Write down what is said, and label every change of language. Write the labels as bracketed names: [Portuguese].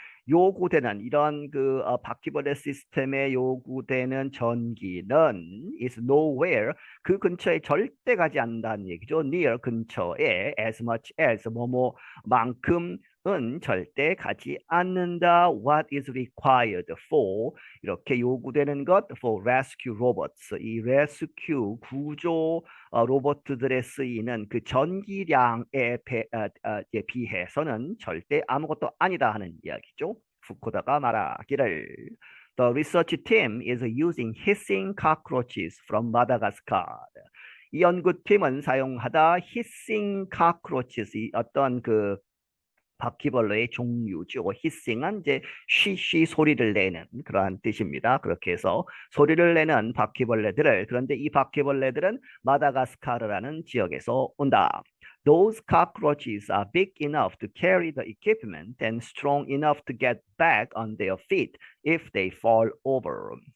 [Korean] 요구되는 이런 바퀴벌레 시스템에 요구되는 전기는 [English] is nowhere [Korean] 그 근처에 절대 가지 않는다는 얘기죠. near 근처에 as much as 뭐뭐만큼은 절대 가지 않는다. [English] What is required for [Korean] 이렇게 요구되는 것 for rescue robots 이 rescue 구조 로봇들에 쓰이는 그 전기량에 비해서는 절대 아무것도 아니다 하는 이야기죠. 후쿠다가 말하기를 [English] The research team is using hissing cockroaches from Madagascar. [Korean] 이 연구팀은 사용하다 hissing cockroaches 이 어떤 그 바퀴벌레의 종류죠. 히싱은 이제 쉬쉬 소리를 내는 그러한 뜻입니다. 그렇게 해서 소리를 내는 바퀴벌레들을 그런데 이 바퀴벌레들은 마다가스카르라는 지역에서 온다. [English] Those cockroaches are big enough to carry the equipment and strong enough to get back on their feet if they fall over.